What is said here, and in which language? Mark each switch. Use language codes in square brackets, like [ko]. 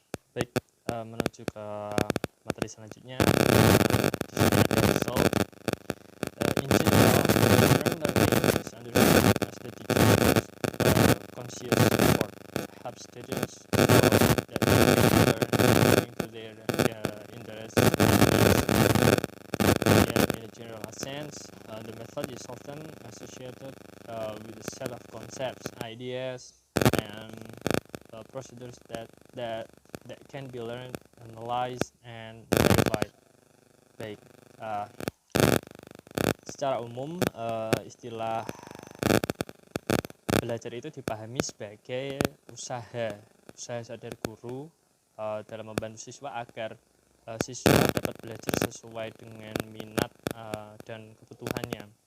[id] Baik, menuju ke materi selanjutnya. Di sini ada result. [en] In general, learning is understood as the teacher's conscious effort to help students that learn according to their interests and needs. In a general sense, the method is often associated with a set of concepts, ideas, and procedures that can be learned, analyzed, and verified. [id] Baik, secara umum istilah belajar itu dipahami sebagai usaha sadar guru dalam membantu siswa agar siswa dapat belajar sesuai dengan minat dan kebutuhannya.